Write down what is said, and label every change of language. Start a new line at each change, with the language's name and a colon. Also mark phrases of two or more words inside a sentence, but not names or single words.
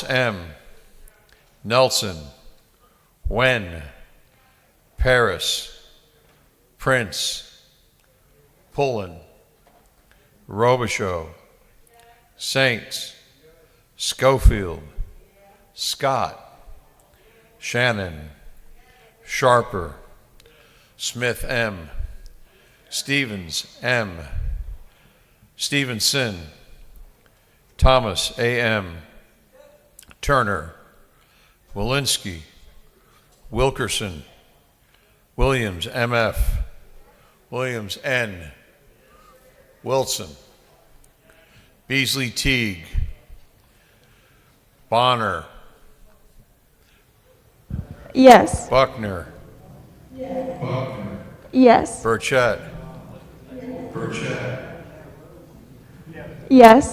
English: M, Nelson, Wen, Paris, Prince, Pullen, Robichaud, Saints, Schofield, Scott, Shannon, Sharper, Smith, M, Stevens, M, Stevenson, Thomas, A.M., Turner, Walensky, Wilkerson, Williams, M.F., Williams, N, Wilson, Beasley, Teague, Bonner, Yes. Buckner, Yes. Burchett, Yes.